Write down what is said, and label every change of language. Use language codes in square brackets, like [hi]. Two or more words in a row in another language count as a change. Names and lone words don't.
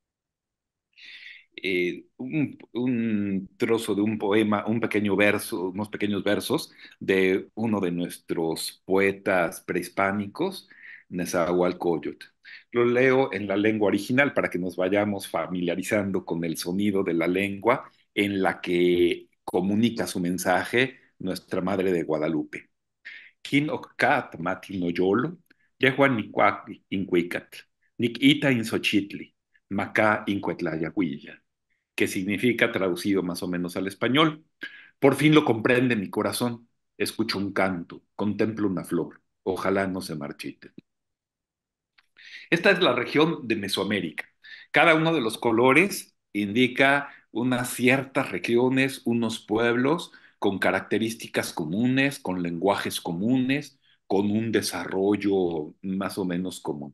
[es] Un trozo de un poema, un pequeño verso, unos pequeños versos de uno de nuestros poetas prehispánicos, Nezahualcóyotl. Lo leo en la lengua original para que nos vayamos familiarizando con el sonido de la lengua en la que comunica su mensaje nuestra Madre de Guadalupe. [nah] Kin Occat Matinoyolo, Yehuan Nicuac Incuicatl, Ita Insochitli, Macá Incuetlayahuilla, [es] que significa, traducido más o menos al español, por fin lo comprende mi corazón, escucho un canto, contemplo una flor, ojalá no se marchite. Esta es la región de Mesoamérica. Cada uno de los colores indica unas ciertas regiones, unos pueblos con características comunes, con lenguajes comunes, con un desarrollo más o menos común.